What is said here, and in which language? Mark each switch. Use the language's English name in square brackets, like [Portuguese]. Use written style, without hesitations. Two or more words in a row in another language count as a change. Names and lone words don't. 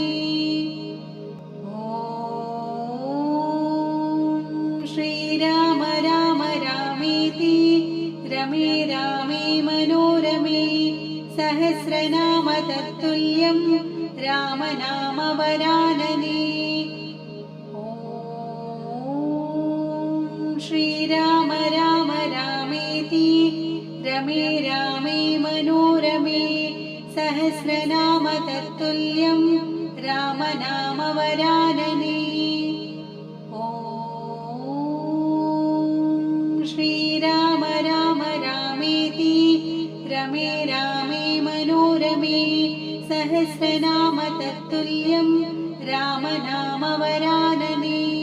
[Sanskrit] ॐ श्रीराम राम रामेति रमे रामे मनोरमे सहस्रनाम तत्तुल्यं रामनामवरानने। श्रीराम राम रामेति रमे रामे मनोरमे सहस्रनाम तत्तुल्यं രാമനാമവരാനനേ. ശ്രീരാമ രാമ രാമേതി രമേ രാമേ മനോരമേ സഹസ്രനാമ തത്തുല്യം രാമനാമവരാനനേ.